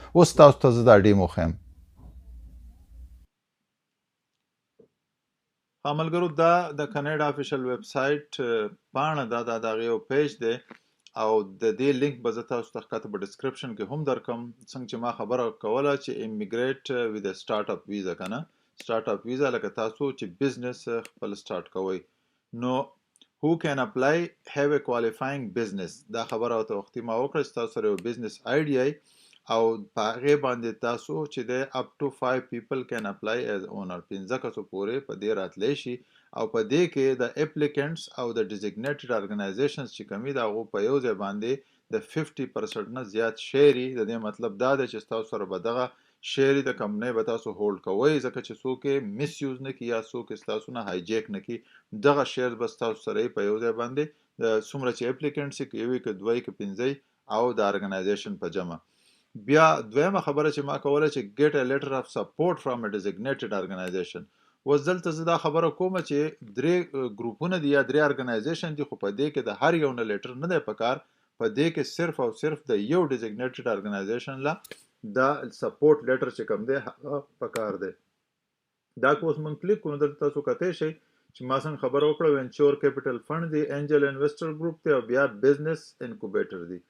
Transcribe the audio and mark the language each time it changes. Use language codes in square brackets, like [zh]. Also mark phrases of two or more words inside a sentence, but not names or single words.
[ps] اوس تاسو ته زه دا ډیمو ښیم. ملګرو دا د کاناډا [en] official web site [ps] پاڼه ده، دا د هغې یو پیج دی او د دې لینک به زه تاسو ته ښکته په ډسکرپشن کې هم درکم. څنګه چې ما خبره کوله چې [en] immigrate with start up visa, [ps] که نه [en] start up visa, [ps] لکه تاسو چې بزنس خپل سټارټ کوئ نو [en] who can apply have a qualifying business. [ps] دا خبره ورته وختي ما وکړه چې تاسو سره یو [en] business idea [ps] او په هغې باندې تاسو چې دی [en] up to 5 people can apply as owner. [ps] 15 کسو پورې په دې راتلی شي او په دې کې د اپلیکنټس او د [en] designated organizations [ps] چې کوم د هغو په یو ځای باندې د 50% نه زیات شیر. د دې مطلب دا دی چې تاسو سره به دغه شیر د کمپنۍ به تاسو هولډ کوئ، ځکه چې څوک یې مس یوز نه کړي یا څوک یې ستاسو نه هایجیک نه کړي. دغه شیر به ستاسو سره په یو ځای باندې څومره چې اپلیکنټس یې که یو یې که دوه یې که 15 او د ارګنایزیشن په جمع. بیا دویمه خبره چې ما کوله چې [en] get a letter of support from a designated organization. [ps] اوس دلته زه دا خبره کوم چې درې ګروپونه دي یا درې ارګنایزیشن دي، خو په دې کې د هر یو نه لیټر نه دی پکار، په دې کې صرف او صرف د یو [en] designated organization [ps] لا دا [en] support letter [ps] چې کوم دی هغه پکار دی. دا که اوس مونږ کلیک کوو دلته تاسو کتی شئ چې ما څنګه خبره وکړه [en] venture capital fund [ps] دی، [en] angel investor group [ps] دی او بیا [en] business incubator [ps] دی.